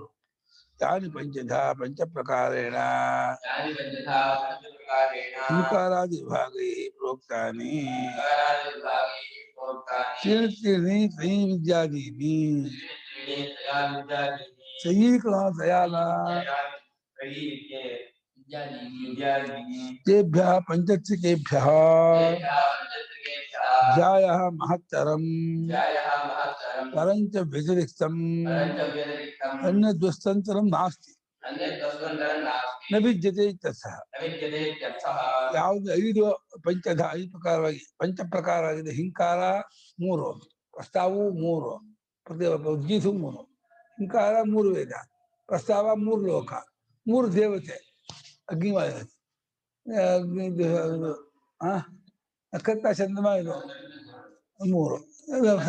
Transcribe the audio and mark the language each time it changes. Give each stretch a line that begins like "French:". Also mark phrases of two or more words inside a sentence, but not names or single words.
Sanskrit: ಯಾನಿ ಪಂಚಧಾ ಪಂಚಪ್ರಕಾರೇಣ ಹಿಂಕಾರಾದಿ ವಿಭಾಗೈ ಪ್ರೋಕ್ತಾನಿ ತ್ರೀಣಿ ತ್ರೈವಿದ್ಯಾದೀನಿ ತ್ರಯೀಕೃತಯಾನ तेभ्यः पंचत्रिकेभ्यः ध्यायः महत्तरं परञ्च व्यतिरिक्तं अन्यद्वस्तन्तरं नास्ति न विद्यते इत्यर्थः.
Kannada: ಯಾವುದು 5 ಪಂಚಧ 5 ಪ್ರಕಾರವಾಗಿ ಪಂಚಪ್ರಕಾರವಾಗಿದೆ. ಹಿಂಕಾರ 3, ಪ್ರಸ್ತಾವವು 3, ಉದ್ಗೀತವು 3. ಹಿಂಕಾರ 3 ವೇದ, ಪ್ರಸ್ತಾವ 3 ಲೋಕ, 3 ದೇವತೆ, ಅಗ್ನಿವಾಯ, ನಕ್ಷತ್ರ, ಚಂದ್ರಮ, ಇದು 3.